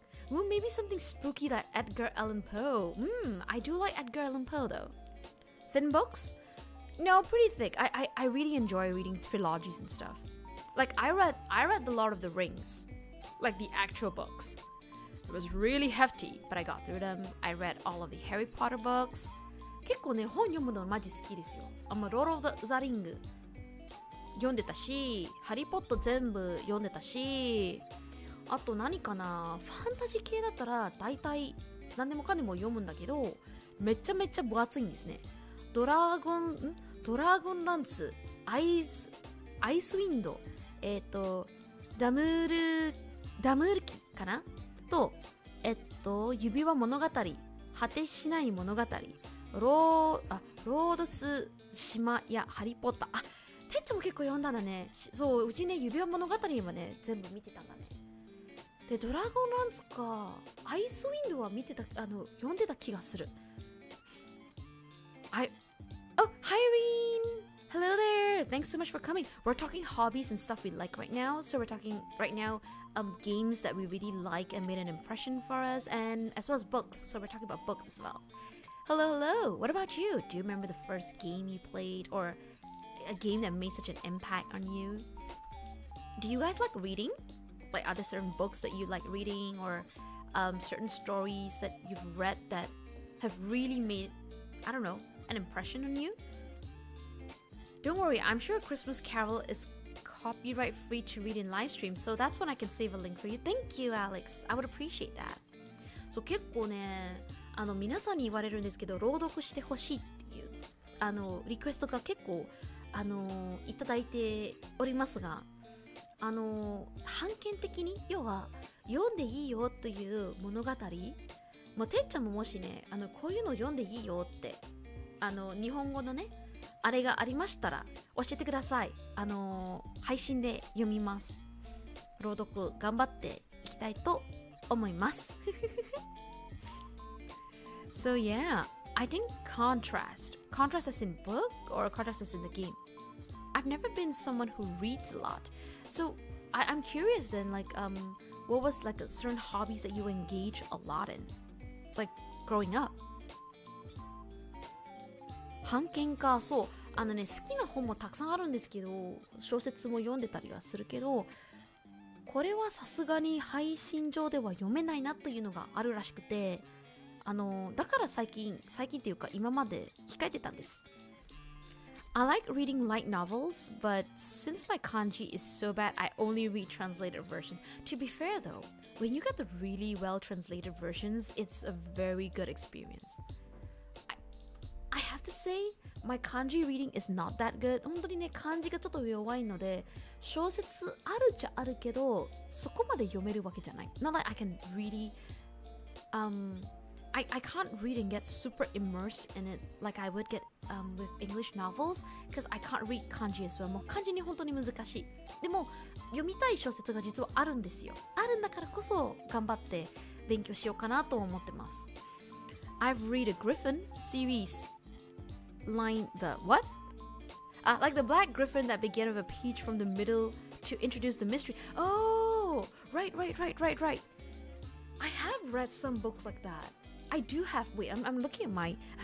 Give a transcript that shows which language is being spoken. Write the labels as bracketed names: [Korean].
[English] Ooh, maybe something spooky like Edgar Allan Poe. I do like Edgar Allan Poe though. Thin books? No, pretty thick. I really enjoy reading trilogies and stuff. Like I read The Lord of the Rings, like the actual books. It was really hefty, but I got through them. I read all of the Harry Potter books. [Japanese] 結構ね、本読むのマジ好きですよ。ロード・オブ・ザ・リング読んでたし、ハリー・ポッター全部読んでたし、あと何かな、ファンタジー系だったら大体何でもかんでも読むんだけど、めちゃめちゃ分厚いんですね。ドラゴンランス、アイスウィンド、ダムール記かなと、指輪物語、果てしない物語、ロードス島やハリーポッター。あ、てっちゃんも結構読んだんだね。そう、うちね、指輪物語はね、全部見てたんだね。で、ドラゴンランツか、アイスウィンドは見てた、読んでた気がする。 [English] Oh, hi Irene! Hello there! Thanks so much for coming. We're talking hobbies and stuff we like right now. So we're talking right now games that we really like and made an impression for us, and as well as books. So we're talking about books as well. Hello. What about you? Do you remember the first game you played or a game that made such an impact on you? Do you guys like reading? Like, are there certain books that you like reading or certain stories that you've read that have really made, I don't know, an impression on you? Don't worry, I'm sure Christmas Carol is copyright free to read in live stream, so that's when I can save a link for you. Thank you, Alex. I would appreciate that. [Japanese] そう、結構ね、皆さんに言われるんですけど、朗読してほしいっていうリクエストが結構いただいておりますが、判権的に要は読んでいいよという物語、もうてっちゃんももしね、こういうの読んでいいよって日本語のねあれがありましたら教えてください。配信で読みます。朗読頑張っていきたいと思います。 [English] So yeah, I think contrast as in book or contrast as in the game. I've never been someone who reads a lot. So I'm curious then, like what was like a certain hobbies that you engage a lot in, like growing up? [Japanese] 版権か、そう好きな本もたくさんあるんですけど、小説も読んでたりはするけど、これはさすがに配信上では読めないなというのがあるらしくて、だから最近っていうか今まで控えてたんです。 [English] I like reading light novels, but since my kanji is so bad, I only read translated versions. To be fair though, when you get the really well translated versions, it's a very good experience. I have to say, my kanji reading is not that good. [Japanese] 本当にね、漢字がちょっと弱いので、小説あるっちゃあるけど、そこまで読めるわけじゃない。 [English] Not like I can really I can't read and get super immersed in it like I would get with English novels because I can't read kanji as well. [Japanese] もう漢字に本当に難しい。でも読みたい小説が実はあるんですよ。あるんだからこそ頑張って勉強しようかなと思ってます。 [English] I've read a Griffin series line the what? Like the black griffin that began with a peach from the middle to introduce the mystery. Oh, right. I have read some books like that. I do have. Wait, I'm looking at my.